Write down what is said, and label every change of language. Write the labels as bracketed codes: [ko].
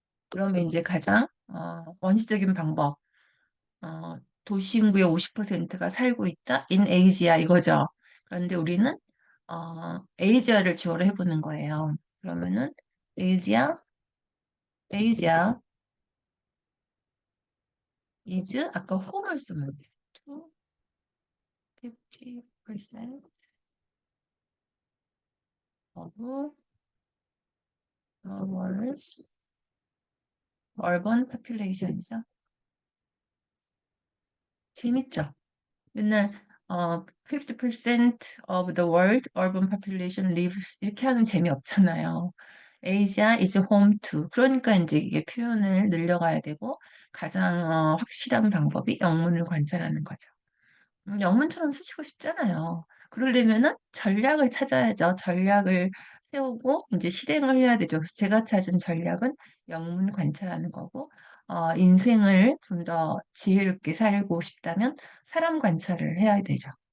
[ko] 그러면 이제 가장 원시적인 방법, 도시 인구의 50%가 살고 있다. [en] in Asia 이거죠. [ko] 그런데 우리는 에이지아를 주어로 해보는 거예요. 그러면은 Asia, Asia is 아까 home을 쓰면 돼. [en] to 50% of the world's urban population이죠. [ko] 재밌죠? [en] 맨날 50% of the world urban population lives 이렇게 하는 재미없잖아요. Asia is home to. [ko] 그러니까 이제 이게 표현을 늘려가야 되고 가장 확실한 방법이 영문을 관찰하는 거죠. 영문처럼 쓰시고 싶잖아요. 그러려면은 전략을 찾아야죠. 전략을 세우고 이제 실행을 해야 되죠. 그래서 제가 찾은 전략은 영문 관찰하는 거고, 인생을 좀 더 지혜롭게 살고 싶다면 사람 관찰을 해야 되죠.